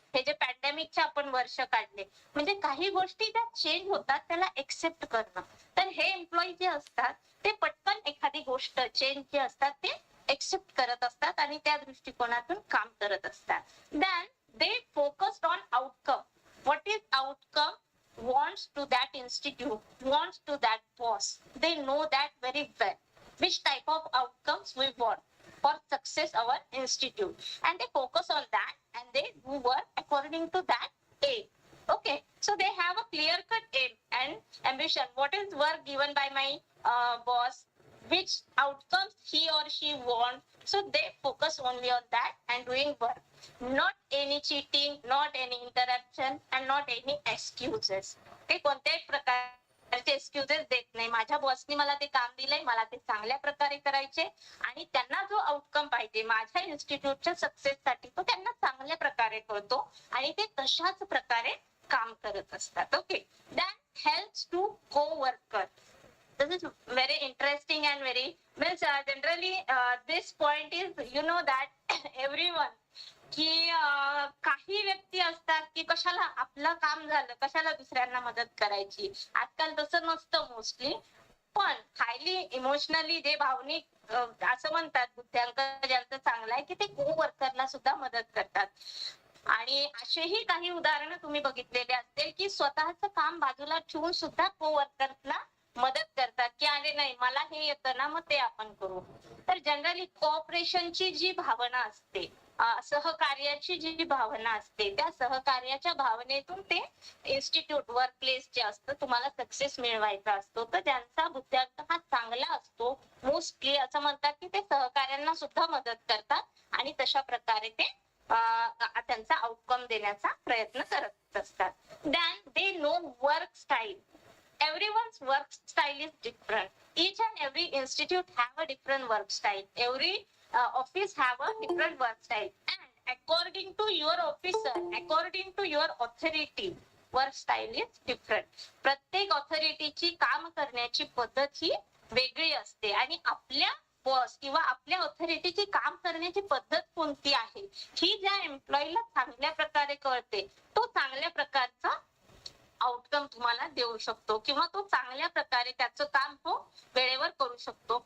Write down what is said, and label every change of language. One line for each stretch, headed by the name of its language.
Marathi: हे जे पॅन्डेमिकचे आपण वर्ष काढले, म्हणजे काही गोष्टी त्या चेंज होतात, त्याला एक्सेप्ट करणं. तर हे एम्प्लॉई जे असतात ते पटकन एखादी गोष्ट चेंज जे असतात ते एक्सेप्ट करत असतात आणि त्या दृष्टिकोनातून काम करत असतात.
English: Then they focused on outcome. What is outcome wants to that institute, wants to that boss. They know that very well. Which type of outcomes we want for success our institute, and they focus on that and they do work according to that aim. Okay, so they have a clear cut aim and ambition. What is work given by my boss, which outcomes he or she want, so they focus only on that and doing work, not any cheating, not any interruption, and not any excuses.
Marathi: ते कोणत्याही प्रकारचे excuses देत नाही. माझ्या बॉसनी मला ते काम दिलंय, मला ते चांगल्या प्रकारे करायचे आणि त्यांना जो आउटकम पाहिजे माझ्या इन्स्टिट्यूटच्या सक्सेससाठी तो त्यांना चांगल्या प्रकारे कळतो आणि ते तशाच प्रकारे काम करत असतात.
English: Okay, that helps to coworker. This is very interesting and very means generally this point is you know that everyone
Marathi: की काही व्यक्ती असतात की कशाला आपलं काम झालं कशाला दुसऱ्यांना मदत करायची. आजकाल तसं नसतं मोस्टली, पण हायली इमोशनली जे भावनिक असं म्हणतात बुद्ध्यांक ज्यांचं चांगलं आहे की ते को वर्करला सुद्धा मदत करतात. आणि असेही काही उदाहरणं तुम्ही बघितलेले असतील की स्वतःचं काम बाजूला ठेवून सुद्धा को वर्कर्सला मदत करतात की अरे नाही मला हे येतं ना, मग ते आपण करू. तर जनरली कोऑपरेशनची जी भावना असते, सहकार्याची जी भावना असते, त्या सहकार्याच्या भावनेतून ते इन्स्टिट्यूट वर्क प्लेस जे असतं तुम्हाला सक्सेस मिळवायचा असतो. तर ज्यांचा बुद्ध्यांक हा चांगला असतो मोस्टली असं म्हणतात की ते सहकार्यांना सुद्धा मदत करतात आणि तशा प्रकारे ते त्यांचा आउटकम देण्याचा प्रयत्न करत असतात.
English: Than they know work style. Everyone's work style is different. Each and every institute have a different work style. Every office have a different work style. And according to your officer, according to your authority, work style is different.
Marathi: प्रत्येक ऑथॉरिटीची काम करण्याची पद्धत ही वेगळी असते आणि आपल्या boss किंवा आपल्या ऑथॉरिटीची काम करण्याची पद्धत कोणती आहे ही ज्या एम्प्लॉईला चांगल्या प्रकारे कळते तो चांगल्या प्रकारचा आउटकम तुम्हाला देऊ शकतो किंवा तो चांगल्या प्रकारे त्याचं काम तो वेळेवर करू शकतो.